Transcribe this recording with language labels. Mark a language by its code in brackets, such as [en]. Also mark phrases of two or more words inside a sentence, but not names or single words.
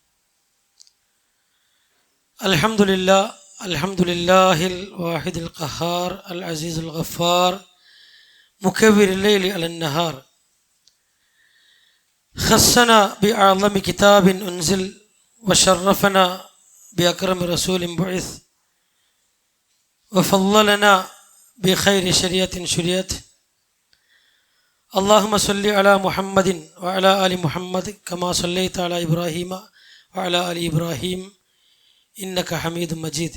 [ar] الحمد لله الواحد القهار العزيز الغفار مكور الليل على النهار. خصنا بأعظم كتاب أنزل وشرفنا بأكرم رسول بعث وفضلنا بخير شريعة شريعت. اللهم صل على محمد وعلى آل محمد كما صليت على إبراهيم وعلى آل إبراهيم إنك حميد مجيد.